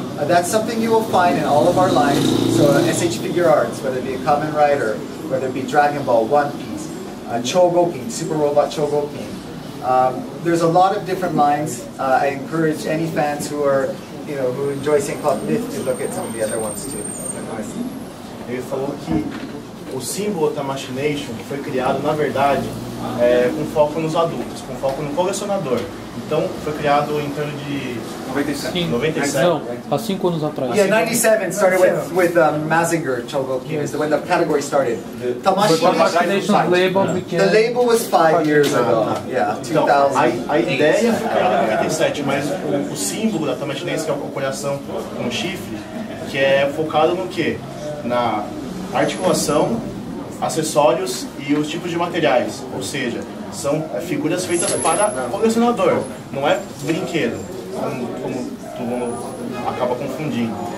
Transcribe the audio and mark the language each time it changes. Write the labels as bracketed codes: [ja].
[en] That's something you will find in all of our lines. So SH Figure Arts, whether it be a Kamen Rider, whether it be Dragon Ball, One Piece, Chogokin, Super Robot Chogokin. There's a lot of different lines. I encourage any fans who are, who enjoy St. Cloth Myth to look at some of the other ones too. [pt] Ele falou que o símbolo Tamashii Nation foi criado, na verdade, com foco nos adultos, com foco no colecionador. Então, foi criado em torno de 97. Não, há 5 anos atrás. [en] Yeah, 97 started with Mazinger Chogokin, is when the category started. Tamashii Nations label became... The label was 5 years ago. Yeah, 2000. [pt] Então, a ideia foi criada em 97, mas o símbolo da Tamashii Nation, que é o coração com um chifre, que é focado no quê? Na articulação, acessórios e os tipos de materiais, ou seja, são figuras feitas para colecionador, não é brinquedo, como todo mundo acaba confundindo.